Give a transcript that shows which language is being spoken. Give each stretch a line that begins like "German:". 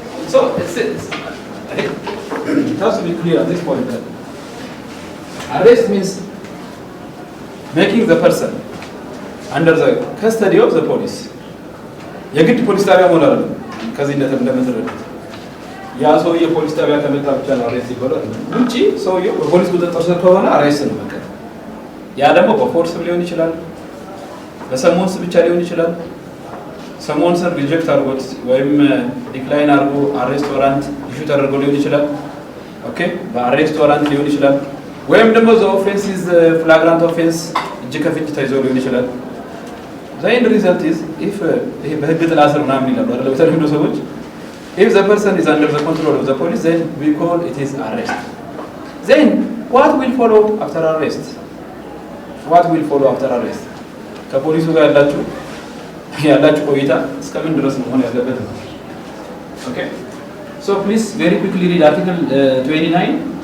English: So it has to be clear at this point that arrest means making the person under the custody of the police.
Amharic: የግድ ፖሊስ ጣቢያ መሆን አይደለም። ከዚህ እንደተረዱት ያ ሰውዬ ፖሊስ ጣቢያ ከመጣ ብቻ ነው አሬስት ይባላል እንጂ ሰውዬው በፖሊስ ቁጥጥር ስር ከሆነ አሬስት ነው በቃ። ያ ደግሞ በፎርስ ሊሆን ይችላል፣ በሰሞንስ ብቻ ሊሆን ይችላል። ሰሞንስ ሪጀክት አድርጎት ወይም ዲክላይን አድርጎ አሬስት ዋራንት ኢሹ ተደርጎ ሊሆን ይችላል። ኦኬ በአሬስት ዋራንት ሊሆን ይችላል። ወይም ደግሞ
English: ዘ ኦፌንስ ኢዝ ፍላግራንት ኦፌንስ
Amharic: እጅ ከፍንጅ ተይዞ ሊሆን ይችላል።
English: ዘ ኤንድ ሪዛልት ኢዝ ኢፍ
Amharic: ይሄ በህግ ጥላ ስር ምናምን ይላሉ አይደል በተለምዶ ሰዎች
English: if the person is under the control of the police then we call it is arrest. Then what will follow after arrest? What will follow after arrest?
Amharic: ከፖሊሱ ጋር ያላችሁ ቆይታ እስከምን ድረስ ነው ሆነ ያለበት ነው።
English: Okay, so please very quickly read article 29.